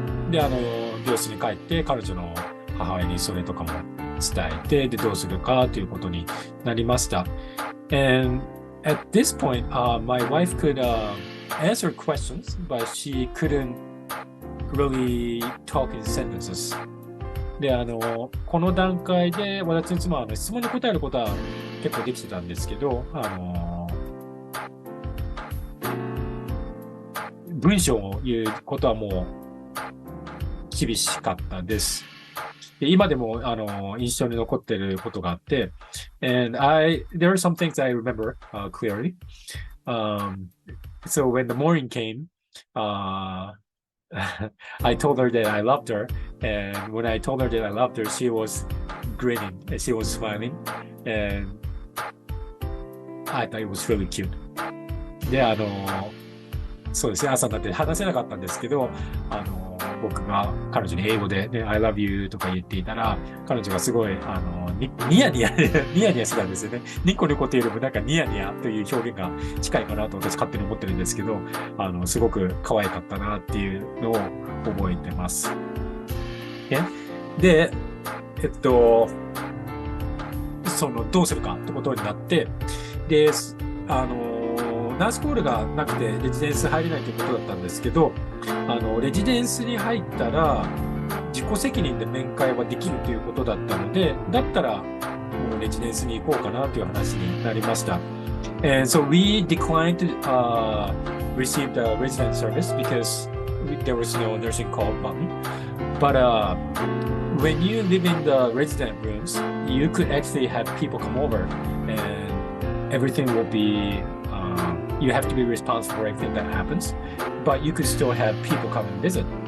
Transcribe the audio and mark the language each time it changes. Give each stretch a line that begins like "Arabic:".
Japanese: で、病室に帰って彼女の母親にそれとかも伝えて、で、どうするかということになりました。
English: And at this point, my wife could answer questions, but she couldn't really talk in sentences.
Japanese: で、この段階で私の妻は質問に答えることは結構できてたんですけど、文章を言うことはもう厳しかったです。で、今でも印象に残っていることがあって、
English: and there are some things I remember clearly. So when the morning came, I told her that I loved her, and when I told her that I loved her, she was grinning and she was smiling, and I thought it was really cute.
Japanese: で、そうですね、朝になって話せなかったんですけど、僕が彼女に英語で、ね、
English: I love you
Japanese: とか言っていたら、彼女がすごい、ニヤニヤしてたんですよね。ニコニコというよりもなんかニヤニヤという表現が近いかなと私勝手に思ってるんですけど、すごく可愛かったなっていうのを覚えてます。Okay? で、どうするかってことになって、で、ナースコールがなくてレジデンス入れないということだったんですけど、レジデンスに入ったら、自己責任で面会はできるということだったので、だったら、もうレジデンスに行こうかなという話になりました。
English: And so we declined to receive the resident service because there was no nursing call button. But when you live in the resident rooms, you could actually have people come over and everything will be, you have to be responsible for everything that happens, but you could still have people come and visit.